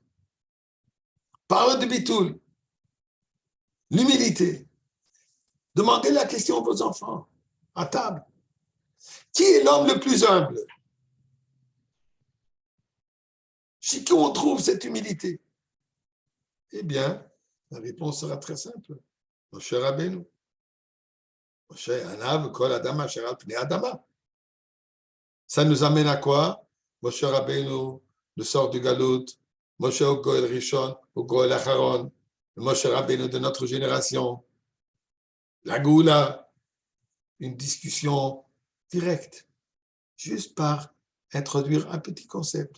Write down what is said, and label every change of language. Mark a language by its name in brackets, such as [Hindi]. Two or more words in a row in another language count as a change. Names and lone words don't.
[French] Parle de bitoul, l'humilité. Demandez la question à vos enfants, à table. Qui est l'homme le plus humble? Chez qui on trouve cette humilité? Eh bien, la réponse sera très simple. Moshe Rabbeinu. [Hebrew] משה, ענו, כל אדם, אשר על פני אדמה. [French] Ça nous amène à quoi? Moshe Rabbeinu, le sort du Galout, Moshe au [Hebrew] גואל ראשון, [French] au [Hebrew] גואל אחרון, [French] Moshe Rabbeinu de notre génération, la Goula, une discussion directe, juste par introduire un petit concept.